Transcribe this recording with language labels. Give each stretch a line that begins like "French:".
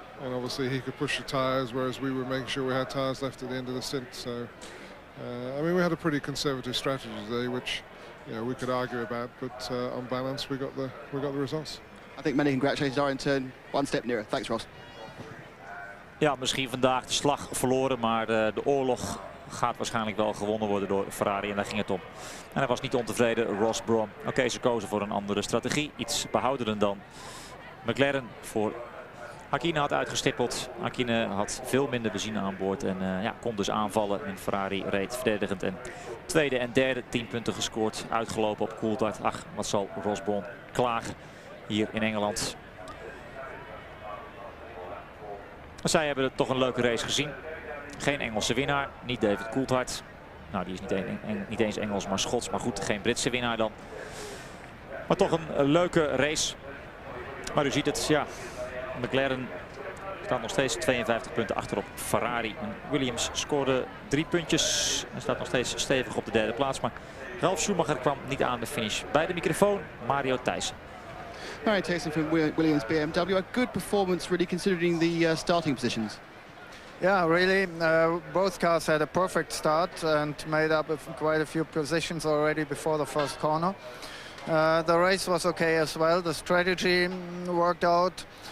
English: And obviously he could push the tyres, whereas we were making sure we had tyres left at the end of the stint. So, I mean, we had a pretty conservative strategy today, which, you know, we could argue about, but on balance, we got the results. I think many congratulations are in turn 1 step nearer. Thanks, Ross.
Dutch: Ja, misschien vandaag de slag verloren, maar de oorlog gaat waarschijnlijk wel gewonnen worden door Ferrari en daar ging het om. En hij was niet ontevreden, Ross Brawn. Oké, ze kozen voor een andere strategie, iets behoudender dan McLaren voor Häkkinen had uitgestippeld. Häkkinen had veel minder benzine aan boord en ja, kon dus aanvallen. En Ferrari reed verdedigend en tweede en derde 10 punten gescoord. Uitgelopen op Coulthard. Ach, wat zal Ross Brawn klagen hier in Engeland. Zij hebben toch een leuke race gezien. Geen Engelse winnaar, niet David Coulthard. Nou, die is niet eens Engels, maar Schots. Maar goed, geen Britse winnaar dan. Maar toch een leuke race. Maar u ziet het, ja, McLaren Staat nog steeds 52 punten achter op Ferrari. En Williams scoorde 3 puntjes en staat nog steeds stevig op de derde plaats. Maar Ralf Schumacher kwam niet aan de finish. Bij de microfoon Mario Thijssen.
English: Mario Thijssen from Williams BMW. A good performance really considering the starting positions. Yeah, really. Both cars had a perfect start and made up quite a few positions already before the first corner. The race was okay as well. The strategy worked out.